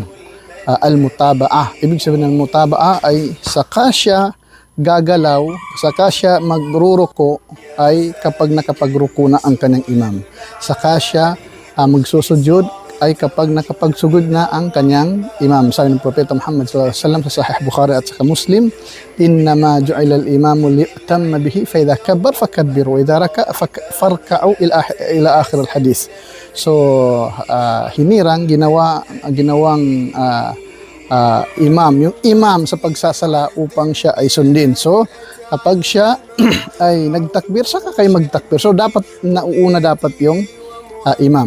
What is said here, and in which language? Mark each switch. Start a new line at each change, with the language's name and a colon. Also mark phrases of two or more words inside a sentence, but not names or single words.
Filipino: Al-mutaba'ah, ibig sabihin ng mutaba'ah ay saka siya gagalaw, saka siya magruruko ay kapag nakapagruko na ang kanyang imam. Saka siya magsusujud ay kapag nakapagsugod na ang kanyang imam. Sabi ng Propeta Muhammad
Arabic: صلى الله عليه وسلم
Filipino: sa Sahih Bukhari at sa Muslim,
Arabic: "إنما جعل الإمام ليؤتم به فإذا كبر فكبروا وإذا ركع فاركعوا إلى آخر الحديث."
Filipino: So hinirang ginawang imam, yung imam sa pagsasala upang siya ay sundin. So kapag siya ay nagtakbir, saka kayo magtakbir. So dapat nauuna dapat yung imam.